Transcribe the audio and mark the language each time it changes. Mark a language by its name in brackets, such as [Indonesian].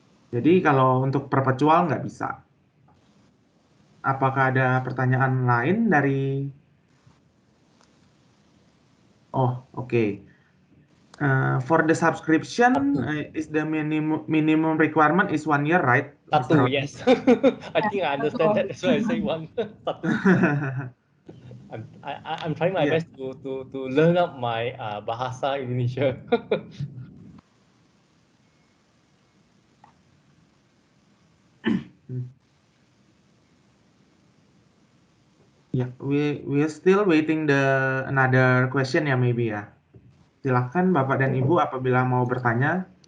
[Indonesian] Jadi kalau untuk perpetual nggak bisa. Apakah ada pertanyaan lain dari... Oh, oke. [English] For the subscription, is the minimum requirement is 1 year, right? [Indonesian] Satu, yes. [English] I think I understand that. That's why I say one. Satu. I'm trying my best to learn up my bahasa Indonesia. Yeah, we are still waiting another question ya maybe ya. [Indonesian] Silahkan Bapak dan Ibu apabila mau bertanya.